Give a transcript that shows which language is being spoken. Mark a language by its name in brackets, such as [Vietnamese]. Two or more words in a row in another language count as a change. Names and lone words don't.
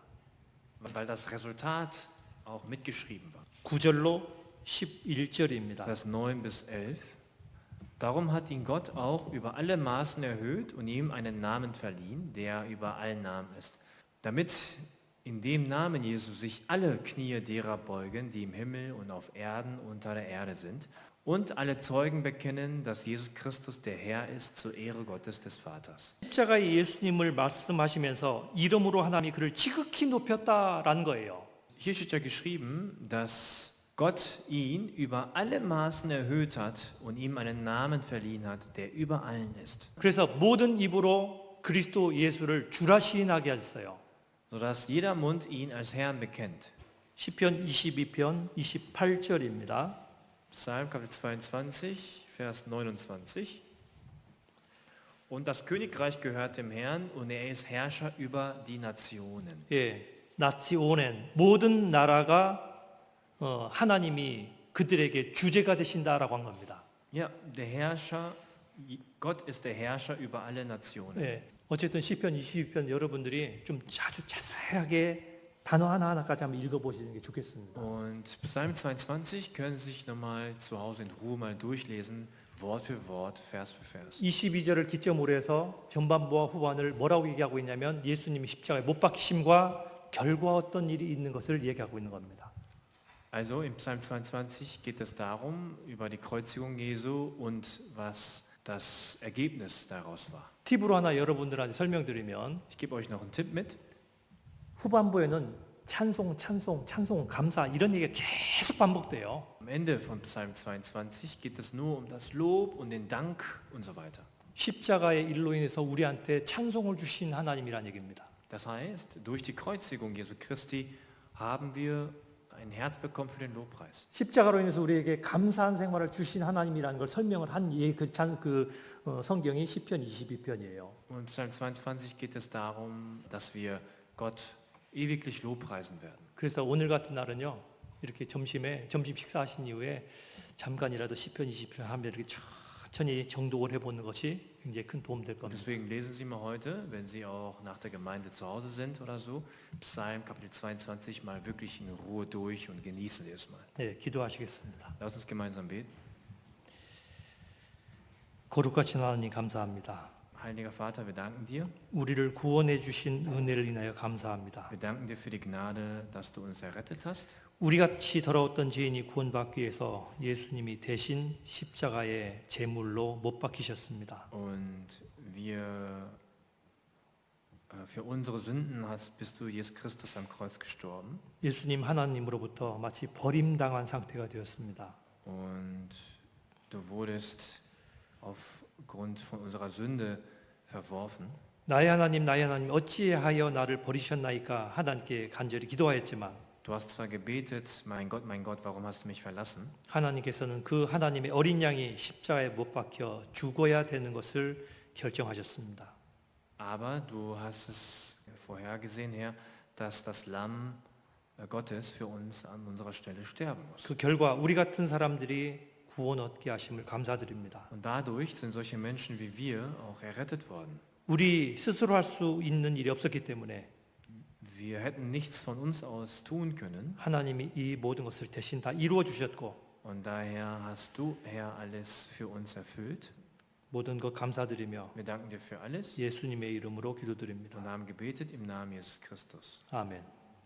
[German] Weil das Resultat auch mitgeschrieben war. [Korean] 9절로 11절입니다. [German] Vers 9 bis 11. Darum hat ihn Gott auch über alle Maßen erhöht und ihm einen Namen verliehen, der über allen Namen ist. Damit in dem Namen Jesu sich alle Knie derer beugen, die im Himmel und auf Erden unter der Erde sind, und alle Zeugen bekennen, dass Jesus Christus der Herr ist, zur Ehre Gottes des Vaters. [Korean] 십자가의 예수님을 말씀하시면서 이름으로 하나님이 그를 지극히 높였다라는 거예요. [German] Hier steht ja geschrieben, dass Gott ihn über alle Maßen erhöht hat und ihm einen Namen verliehen hat, der über allen ist. [Korean] 그래서 모든 입으로 그리스도 예수를 주라 시인하게 하셨어요. [German] Sodass jeder Mund ihn als Herrn bekennt. [Korean] 시편 22편 28절입니다. [German] Psalm Kapitel 22, Vers 29. Und das Königreich gehört dem Herrn und er ist Herrscher über die Nationen. [Korean] 예, 나치오넨 모든 나라가 하나님이 그들에게 주제가 되신다라고 한 겁니다. [German] Ja, der Herrscher, Gott ist der Herrscher über alle Nationen. [Korean] 예, 어쨌든 시편 22편 여러분들이 좀 아주 자세하게 단어 하나하나까지 한번 읽어보시는 게 좋겠습니다. [German] Und Psalm 22 können Sie sich nochmal zu Hause in Ruhe mal durchlesen, Wort für Wort, Vers für Vers. [Korean] 22절을 기점으로 해서 전반부와 후반을 뭐라고 얘기하고 있냐면 예수님이 십자가에 못 박히심과 결과 어떤 일이 있는 것을 얘기하고 있는 겁니다. [German] Also im Psalm 22 geht es darum, über die Kreuzigung Jesu und was das Ergebnis daraus war. [Korean] 팁으로 하나 여러분들한테 설명드리면 [German] Ich gebe euch noch einen Tipp mit. [Korean] 후반부에는 찬송, 찬송, 찬송, 감사 이런 얘기가 계속 반복돼요. [German] Am Ende von Psalm 22 geht es nur um das Lob und den Dank und so weiter. [Korean] 십자가의 일로 인해서 우리한테 찬송을 주신 하나님이란 얘기입니다. [German] Das heißt, durch die Kreuzigung Jesu Christi haben wir ein Herz bekommen für den Lobpreis. [Korean] 십자가로 인해서 우리에게 감사한 생활을 주신 하나님이라는 걸 설명을 한 성경이 시편 22편이에요. [German] Und Psalm 22 geht es darum, dass wir Gott ewiglich lobpreisen werden. [Korean] 그래서 오늘 같은 날은요. 이렇게 점심 식사하신 이후에 잠깐이라도 시편 20편 하면 이렇게 천천히 정독을 해보는 것이 굉장히 큰 도움 될 [German] Und [Korean] 겁니다. [German] deswegen lesen Sie mal heute, wenn Sie auch nach der Gemeinde zu Hause sind oder so, Psalm Kapitel 22 mal wirklich in Ruhe durch und genießen Sie es mal. [Korean] 네, 기도하시겠습니다. [German] Lass uns gemeinsam beten. [Korean] 거룩하신 하나님 감사합니다. [German] Heiliger Vater, wir danken dir. [Korean] 우리를 구원해 주신 은혜를 인하여 감사합니다. [German] Wir danken dir für die Gnade, dass du uns errettet hast. [Korean] 우리같이 더러웠던 죄인이 구원받기 위해서 예수님이 대신 십자가의 제물로 못 박히셨습니다. [German] Und wir, für unsere Sünden bist du, Jesus Christus, am Kreuz gestorben. [Korean] 예수님 하나님으로부터 마치 버림당한 상태가 되었습니다. [German] Und du wurdest aufgrund von unserer Sünde verworfen. [Korean] 나의 하나님 어찌하여 나를 버리셨나이까 하나님께 간절히 기도하였지만 [German] Du hast zwar gebetet, mein Gott, warum hast du mich verlassen? [Korean] 하나님께서는 그 하나님의 어린 양이 십자가에 못 박혀 죽어야 되는 것을 결정하셨습니다. [German] Aber du hast es vorhergesehen, Herr, dass das Lamm Gottes für uns an unserer Stelle sterben muss. [Korean] 그 결과 우리 같은 사람들이 구원 얻게 하심을 감사드립니다. [German] Und dadurch sind solche Menschen wie wir auch errettet worden. [Korean] 우리 스스로 할 수 있는 일이 없었기 때문에 [German] Wir hätten nichts von uns aus tun können. [Korean] 하나님이 이 모든 것을 대신 다 이루어 주셨고 [German] Und daher hast du, Herr, alles für uns erfüllt. [Korean] 모든 것 감사드리며 [German] Wir danken dir für alles [Korean] 예수님의 이름으로 기도드립니다. [German] und haben gebetet im Namen Jesus Christus. [Korean] 아멘.